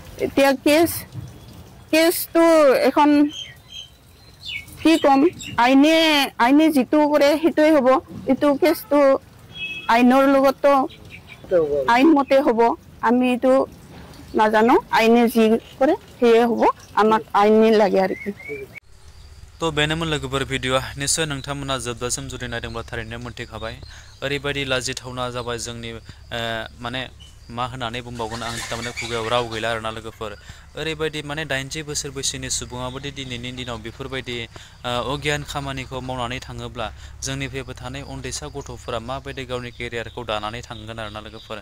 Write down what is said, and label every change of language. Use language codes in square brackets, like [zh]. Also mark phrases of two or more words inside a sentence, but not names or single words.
[as] এতিয়া কেছটো এখন কি ক'ম, আইনে যিটো কৰে সেইটোৱে হ'ব। এইটো কেছটো আইনৰ লগতো আইনমতে হ'ব, আমি এইটো নাজানো। আইনে যি কৰে সেয়ে হ'ব, আমাক আইনে লাগে আৰু কি। [brx] थ' बेनोमोन लोगोफोर भिडिअ'आ। निस्सय नोंथांमोना जोबजासिम जुदि नायदोंब्ला थारैनो मोनथिखाबाय। ओरैबायदि लाजिथावना जाबाय जोंनि माने मा होननानै बुंबावगोन, आं थारमाने खुगायाव राव गैला आरोना लोगोफोर। ओरैबायदि माने 80 बोसोर बैसोनि सुबुङाबोदि दिनैनि दिनाव बेफोरबायदि अगियान खामानिखौ मावनानै थाङोब्ला जोंनि फैबाय थानाय उन्दैसा गथ'फोरा माबायदि गावनि केरियारखौ दानानै थांगोन आरोना लोगोफोर।